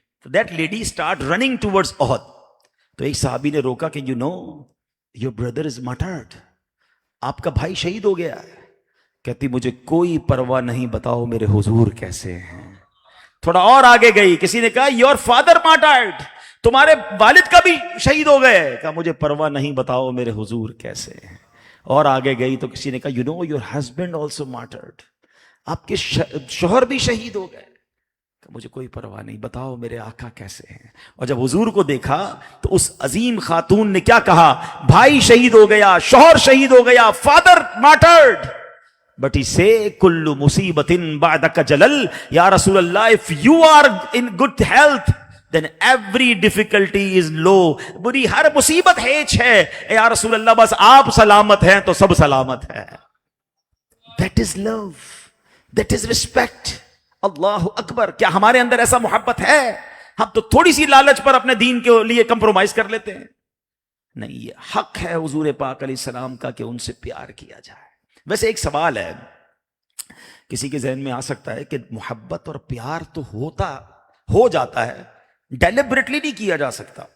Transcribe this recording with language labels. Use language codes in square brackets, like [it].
[en] So that lady start running towards Uhud. [ur] تو ایک صحابی نے روکا کہ [en] your brother is martyred, [ur] آپ کا بھائی شہید ہو گیا ہے. کہتی مجھے کوئی پرواہ نہیں, بتاؤ میرے حضور کیسے ہیں. تھوڑا اور آگے گئی, کسی نے کہا [en] your father martyred, [ur] تمہارے والد کا بھی شہید ہو گئے. کہا مجھے پرواہ نہیں, بتاؤ میرے حضور کیسے ہیں. اور آگے گئی تو کسی نے کہا [en] your husband also martyred, [ur] آپ کے شوہر بھی شہید ہو گئے. مجھے کوئی پرواہ نہیں, بتاؤ میرے آقا کیسے ہیں. اور جب حضور کو دیکھا تو اس عظیم خاتون نے کیا کہا, بھائی شہید ہو گیا, شوہر شہید ہو گیا, father martyred, [en] but he say [ar] kullu musibatin ba'daka jalal, [ur] یا رسول اللہ [en] if you are in good health then every difficulty is low. [ur] بری ہر مصیبت ہیچ ہے, یا رسول اللہ بس آپ سلامت ہیں تو سب سلامت ہے. [en] That is love, that is respect. [ur] اللہ اکبر. کیا ہمارے اندر ایسا محبت ہے؟ ہم تو تھوڑی سی لالچ پر اپنے دین کے لیے کمپرومائز کر لیتے ہیں. نہیں, یہ حق ہے حضور پاک علیہ السلام کا کہ ان سے پیار کیا جائے. ویسے ایک سوال ہے کسی کے ذہن میں آ سکتا ہے کہ محبت اور پیار تو ہو جاتا ہے, ڈیلیبریٹلی نہیں کیا جا سکتا.